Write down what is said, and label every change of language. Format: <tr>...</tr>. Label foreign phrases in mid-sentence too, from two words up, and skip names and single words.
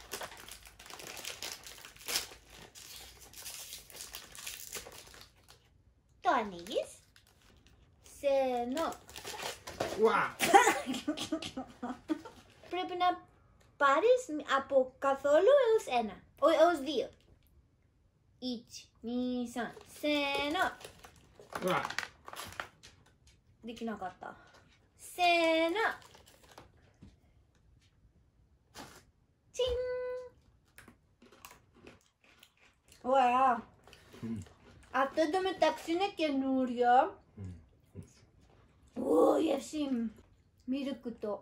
<el>Το ανοίγεις. Πρέπει να πάρεις από καθόλου έως ένα, έως δύο.</el> <ja>Ichi, に、さん、せーの. Dekinakatta. Seno.</ja> <el>Τσιν. Ωραία. Αυτό εντωμεταξύ είναι καινούριο. γεύση μυρικουτό.</el>